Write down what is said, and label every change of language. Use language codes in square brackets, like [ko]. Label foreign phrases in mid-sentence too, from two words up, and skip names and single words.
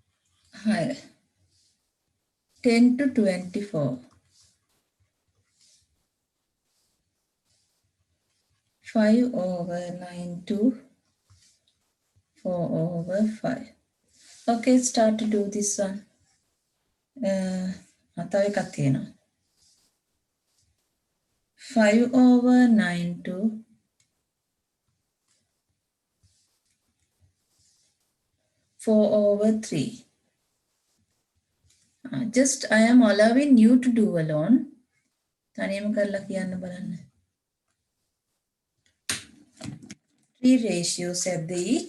[en] Higher. 10 to 24. 5 over 9 to 4 over 5. Okay, start to do this one. [si] තව එකක් තියෙනවා. [en] 5 over 9 to 4 over 3. Just I am allowing you to do alone. [si] තනියම කරලා කියන්න බලන්න. [en] 3 ratios at the each.